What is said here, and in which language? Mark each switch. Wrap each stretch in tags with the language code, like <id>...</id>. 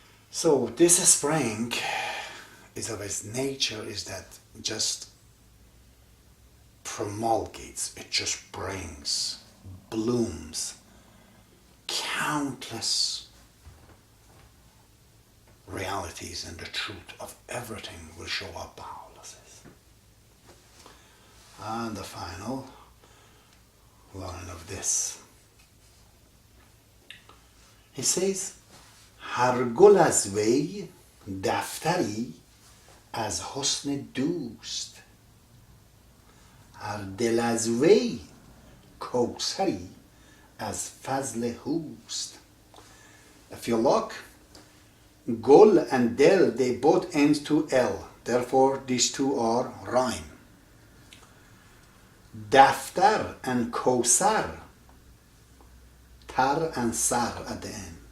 <en>So this spring is of its nature is that just promulgates, it just brings, blooms, countless realities, and the truth of everything will show up, Baha'u'llah says. And the final line of this. He says,</en> <fa>هر گل از وی دفتری از حسن دوست، هر دل از وی کوثری از فضل هوست.</fa> <en>If you look, gul and del, they both end to L. Therefore, these two are rhyme. Daftar and Kosar, tar and sar at the end.</en>